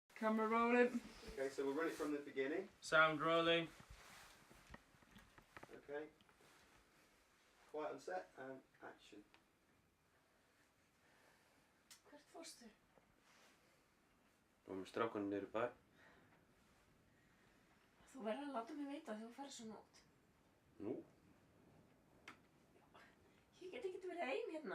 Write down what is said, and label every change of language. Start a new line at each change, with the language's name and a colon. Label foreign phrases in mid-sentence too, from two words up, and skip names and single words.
English: Camera rolling. Okay, so we'll run it from the beginning. Sound rolling. Okay. Quiet on set and action.
Icelandic: Hvert fórstu? Við erum með strákunum niður í bæ. Þú verður að láta mig vita þegar þú ferð svona út. Nú? Ég get ekki verið ein hérna.